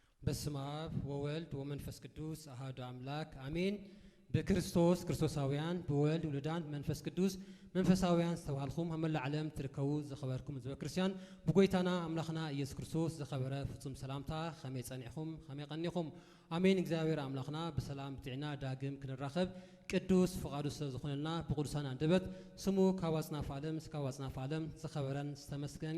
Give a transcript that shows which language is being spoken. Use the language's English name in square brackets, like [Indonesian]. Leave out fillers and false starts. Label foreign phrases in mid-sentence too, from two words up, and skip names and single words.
[Geez] በስመ አብ ወወልድ ወመንፈስ ቅዱስ አሐዱ አምላክ አሜን። [Tigrinya] በክርስቶስ ክርስቶሳውያን በወልድ ውሉዳን መንፈስ ቅዱስ መንፈሳውያን ዝተባልኩም አመላ ዓለም ትርከቡ ዘኸበርኩም ህዝበ ክርስቲያን ብጎይታና አምላኽና ኢየሱስ ክርስቶስ ዘኸበረ ፍጹም ሰላምታ ከመይ ጸኒዕኩም ከመይ ቀኒኩም አሜን። እግዚአብሔር አምላኽና በሰላም ጥዕና ዳግም ክንራኸብ ቅዱስ ፈቃዱ ስለዝኾነና በቅዱሳን አንደበት ስሙ ካዋጽናፍ ዓለም እስከ ዋጽናፍ ዓለም ዘኸበረን ዝተመስገን